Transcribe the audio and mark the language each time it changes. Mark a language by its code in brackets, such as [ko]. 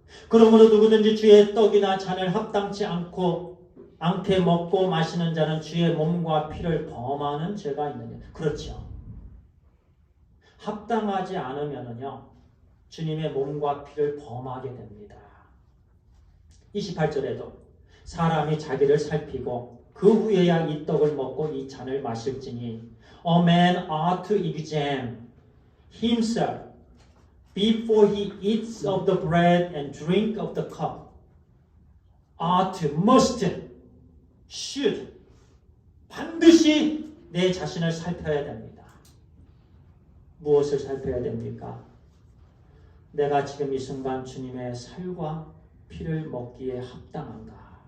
[ko] 그러므로 누구든지 주의 떡이나 잔을 합당치 않게 먹고 마시는 자는 주의 몸과 피를 범하는 죄가 있느냐. 그렇죠. 합당하지 않으면요, 주님의 몸과 피를 범하게 됩니다. 28절에도 사람이 자기를 살피고 그 후에야 이 떡을 먹고 이 잔을 마실지니 [en] A man ought to examine himself before he eats of the bread and drink of the cup. Ought, must, should. [ko] 반드시 내 자신을 살펴야 됩니다. 무엇을 살펴야 됩니까? 내가 지금 이 순간 주님의 살과 피를 먹기에 합당한가?